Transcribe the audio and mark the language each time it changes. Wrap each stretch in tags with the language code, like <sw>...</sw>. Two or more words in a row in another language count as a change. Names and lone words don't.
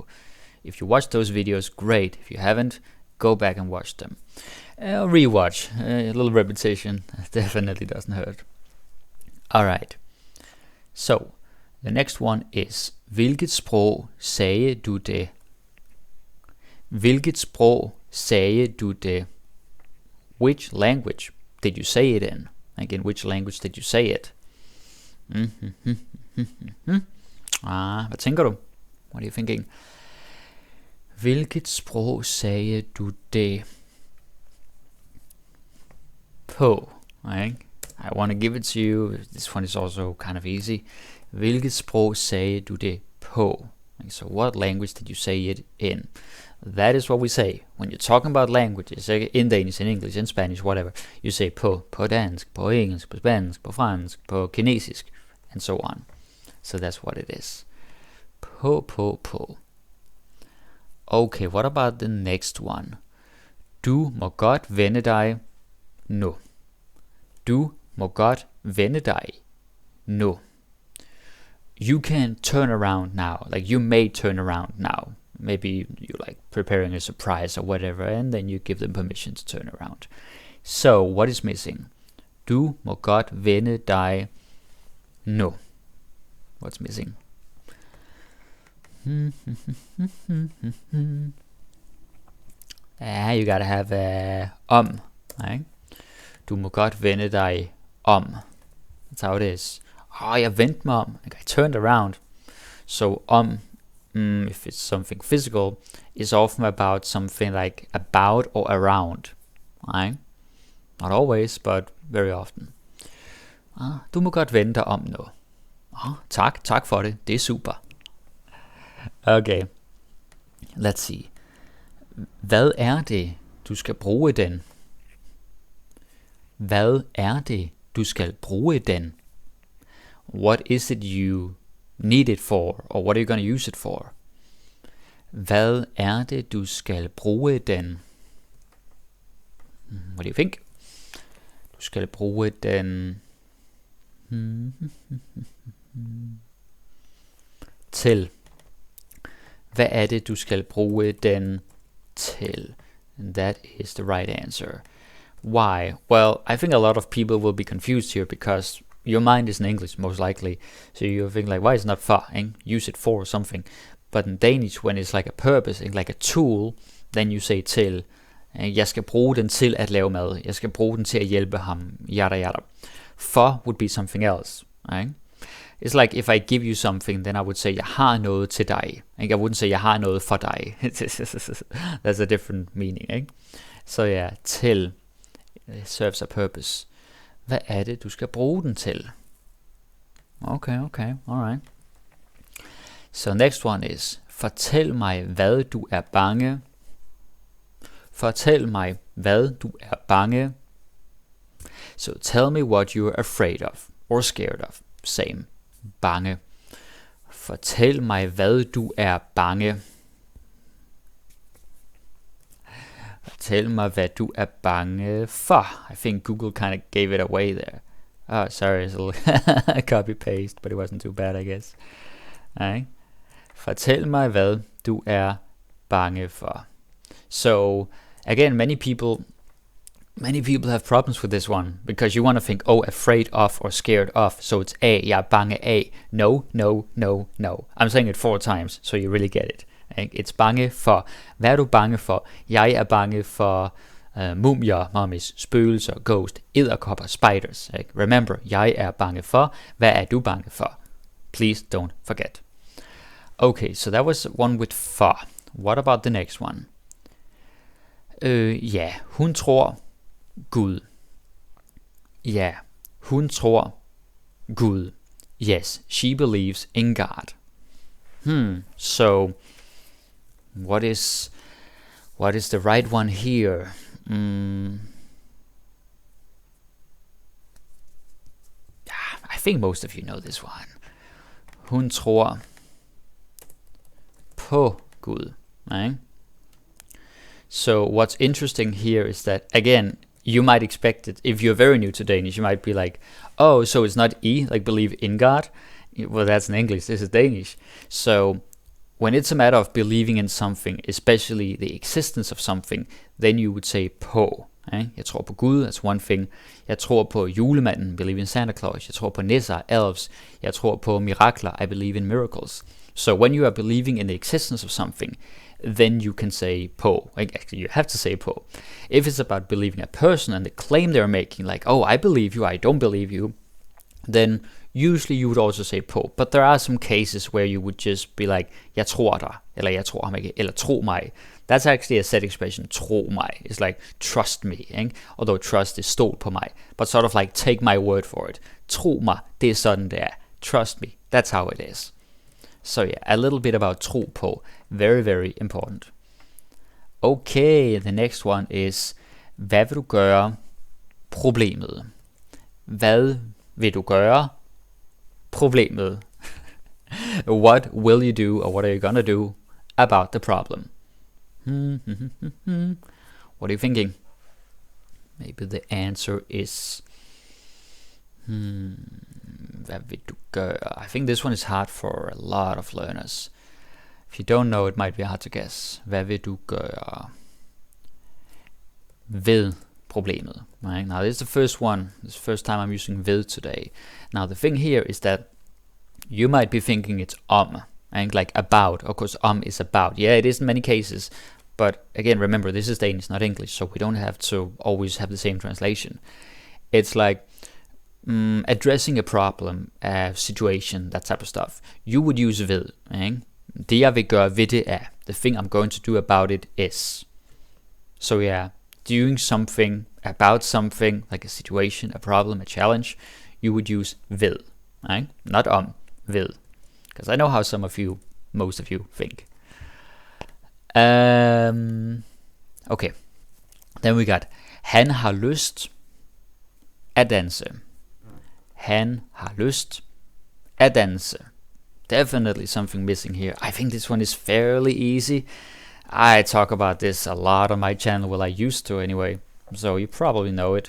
<en>If you watch those videos, great. If you haven't, go back and watch them. Rewatch. A little repetition definitely doesn't hurt. Alright. So, the next one is,</en> <da>hvilket sprog sagde du det? Hvilket sprog sagde du det?</da> <en>Which language did you say it in? Again, which language did you say it?</en> <da>Hvad tænker du?</da> <en>What are you thinking?</en> <da>Hvilket sprog sagde du det på?</da> <en>Right? I want to give it to you. This one is also kind of easy. Hvilket sprog sagde du det på? So what language did you say it in? That is what we say when you're talking about languages, in Danish, in English, in Spanish, whatever. You say</en> <da>på dansk, på engelsk, på spansk, på fransk, på kinesisk,</da> <en>and so on. So that's what it is. På. Okay, what about the next one?</en> <da>Du må godt vende dig nu. Du må godt vende dig nu.</da> <en>You can turn around now. Like you may turn around now. Maybe you're like preparing a surprise or whatever, and then you give them permission to turn around. So, what is missing?</en> <da>Du må godt vende dig nu.</da> <en>What's missing? You gotta have right?</en> <da>Du må godt vende dig om.</da> <en>That's how it is.</en> <da>Jeg vendte mig om.</da> <en>Like I turned around. So if it's something physical, is often about something like about or around. Right? Not always, but very often.</en> <da>Du må godt vende dig om nu. Tak for det. Det er super.</da> <en>Okay. Let's see.</en> <da>Hvad er det, du skal bruge den? Hvad er det, du skal bruge den?</da> <en>What is it you need it for, or what are you going to use it for?</en> <da>Hvad er det, du skal bruge den?</da> <en>What do you think?</en> <da>Du skal bruge den til. Hvad er det, du skal bruge den til?</da> <en>And that is the right answer. Why? Well, I think a lot of people will be confused here because your mind is in English, most likely. So you think like, why is it not for? Use it for something. But in Danish, when it's like a purpose, like a tool, then you say til.</en> <da>Jeg skal bruge den til at lave mad. Jeg skal bruge den til at hjælpe ham.</da> <en>Yada yada. For would be something else. Right? It's like if I give you something, then I would say,</en> <da>jeg har noget til dig.</da> <en>I wouldn't say,</en> <da>jeg har noget for dig.</da> <en>That's a different meaning.</en> <da>Ikke?</da> <en>So yeah, til serves a purpose.</en> <da>Hvad er det, du skal bruge den til?</da> <en>Okay, alright. So next one is,</en> <da>fortæl mig, hvad du er bange. Fortæl mig, hvad du er bange.</da> <en>So tell me what you are afraid of, or scared of. Same. Bange.</en> <da>Fortæl mig, hvad du er bange. Fortæl mig, hvad du er bange for.</da> <en>I think Google kind of gave it away there. Oh, sorry, it's a little copy-paste, but it wasn't too bad, I guess. Right?</en> <da>Fortæl mig, hvad du er bange for.</da> <en>So, again, many people have problems with this one, because you want to think, afraid of or scared of, so it's A,</en> <da>jeg er bange af.</da> <en>No. I'm saying it 4 times, so you really get it.</en> <da>It's bange for. Hvad er du bange for? Jeg er bange for mumier, mummies, spøgelser, ghost, edderkopper,</da> <en>spiders. Remember,</en> <da>jeg er bange for. Hvad er du bange for?</da> <en>Please don't forget. Okay, so that was one with for. What about the next one?</en> <da>Ja, hun tror Gud. Ja, hun tror Gud.</da> <en>Yes, she believes in God. So what is the right one here? I think most of you know this one.</en> <da>Hun tror på Gud.</da> <en>Right? So what's interesting here is that, again, you might expect it, if you're very new to Danish, you might be like, oh, so it's not like believe in God? Well, that's in English, this is Danish. So when it's a matter of believing in something, especially the existence of something, then you would say på.</en> <da>Jeg tror på Gud,</da> <en>that's one thing.</en> <da>Jeg tror på julemanden,</da> <en>believe in Santa Claus.</en> <da>Jeg tror på nisser, elves. Jeg tror på mirakler,</da> <en>I believe in miracles. So when you are believing in the existence of something, then you can say på. Actually, you have to say på. If it's about believing a person and the claim they're making, like, oh, I believe you, I don't believe you, then usually you would also say på. But there are some cases where you would just be like,</en> <da>jeg tror dig, eller jeg tror ham ikke, eller tro mig.</da> <en>That's actually a set expression,</en> <da>tro mig.</da> <en>It's like, trust me, ikke? Although trust is</en> <da>stol på mig.</da> <en>But sort of like, take my word for it.</en> <da>Tro mig, det er sådan det er.</da> <en>Trust me, that's how it is. So yeah, a little bit about</en> <da>tro på.</da> <en>Very, very important. Okay, the next one is,</en> <da>hvad vil du gøre? Problemet. Hvad vil du gøre? Problemet.</da> <en>What will you do, or what are you gonna do about the problem? What are you thinking? Maybe the answer is</en> <da>hvad vil du gøre?</da> <en>I think this one is hard for a lot of learners. If you don't know, it might be hard to guess.</en> <da>Hvad vil du gøre ved problemet?</da> <en>Right? Now this is the first one. This is the first time I'm using ved today. Now the thing here is that you might be thinking it's and like about. Of course, is about. Yeah, it is in many cases. But again, remember, this is Danish, not English, so we don't have to always have the same translation. It's like addressing a problem, a situation, that type of stuff. You would use</en> <da>ved. Ikke? Det jeg vil gøre ved det er.</da> <en>The thing I'm going to do about it is. So yeah, doing something about something, like a situation, a problem, a challenge, you would use ved. Right? Not ved. Because I know how most of you think. Okay. Then we got,</en> <da>han har lyst at danse. Han har lyst at danse.</da> <en>Definitely something missing here. I think this one is fairly easy. I talk about this a lot on my channel, well, I used to anyway, so you probably know it.</en>